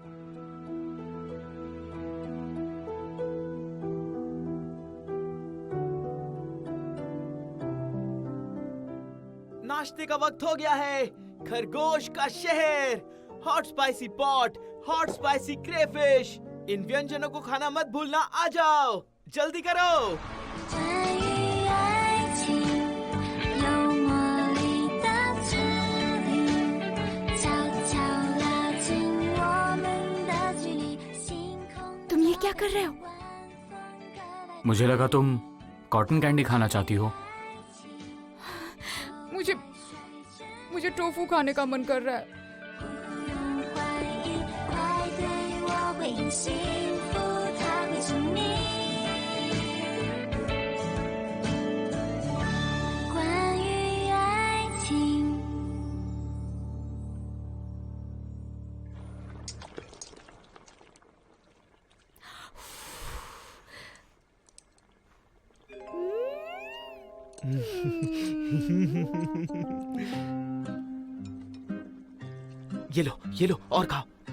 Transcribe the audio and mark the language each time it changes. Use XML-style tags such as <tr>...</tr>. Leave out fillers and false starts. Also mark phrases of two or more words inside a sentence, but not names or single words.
<hi>नाश्ते का वक्त हो गया है। खरगोश का शहर,</hi> <en>hot spicy pot, hot spicy crayfish,</en> <hi>इन व्यंजनों को खाना मत भूलना। आ जाओ, जल्दी करो।</hi> <zh>关于爱情，有魔力的指引，悄悄拉近我们的距离。星空</zh> <hi>तुम ये क्या कर रहे हो? मुझे लगा तुम</hi> <en>cotton candy</en> <hi>खाना चाहती हो। मुझे टोफू खाने का मन कर रहा है।</hi> <zh>欢迎，快对我回应，幸福它会是你。关于爱情。</zh> <hi>ये लो और खाओ।</hi>